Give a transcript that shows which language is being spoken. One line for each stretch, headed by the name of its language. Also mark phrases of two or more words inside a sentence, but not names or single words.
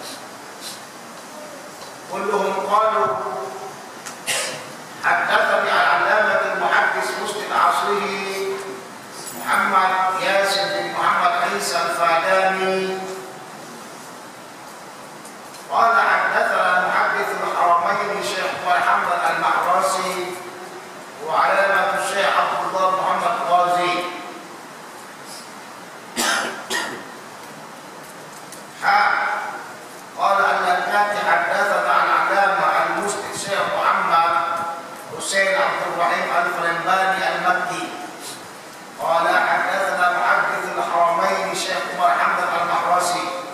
Arabic: كلهم قالوا حدثني العلامة المحدث مسلم عصره محمد ياسين بن محمد عيسى الفاداني قال حدثنا محدث الحرمين الشيخ محمد المحرسي وعلامة الشيخ عبد الله محمد قاضي. قال اللكاتي حدثنا عن علامة المسند الشيخ محمد حسين عبد الرحيم الفلنباني المكي قال حدثنا محدث الحرمين الشيخ عمر حمد المحرسي